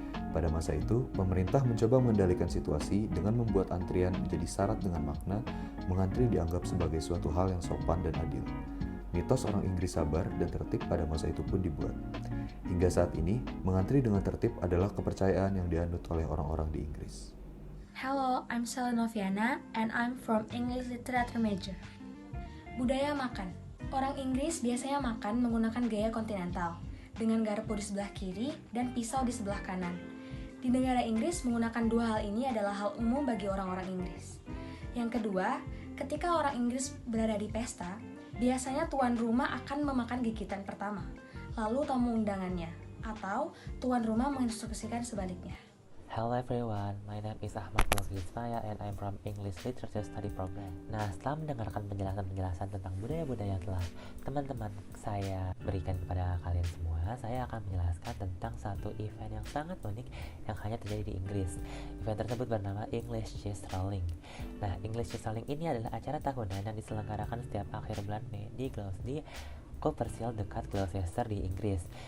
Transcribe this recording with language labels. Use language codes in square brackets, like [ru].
[id] Pada masa itu, pemerintah mencoba mengendalikan situasi dengan membuat antrian menjadi syarat dengan makna mengantri dianggap sebagai suatu hal yang sopan dan adil. Mitos orang Inggris sabar dan tertib pada masa itu pun dibuat. Hingga saat ini, mengantri dengan tertib adalah kepercayaan yang dianut oleh orang-orang di Inggris. [en] Hello, I'm Selena Noviana and I'm from English Literature major. [id] Budaya makan. Orang Inggris biasanya makan menggunakan gaya kontinental, dengan garpu di sebelah kiri dan pisau di sebelah kanan. Di negara Inggris, menggunakan dua hal ini adalah hal umum bagi orang-orang Inggris. Yang kedua, ketika orang Inggris berada di pesta, biasanya tuan rumah akan memakan gigitan pertama, lalu tamu undangannya, atau tuan rumah menginstruksikan sebaliknya. [en] Hello everyone, my name is Ahmad Nurul Ismaya and I'm from English Literature Study Program. [id] Nah, setelah mendengarkan penjelasan-penjelasan tentang budaya-budaya yang telah teman-teman saya berikan kepada kalian semua, saya akan menjelaskan tentang satu event yang sangat unik yang hanya terjadi di Inggris. Event tersebut bernama English Cheese Rolling. Nah, English Cheese Rolling ini adalah acara tahunan yang diselenggarakan setiap akhir bulan Mei di Copperfield dekat Gloucester di Inggris.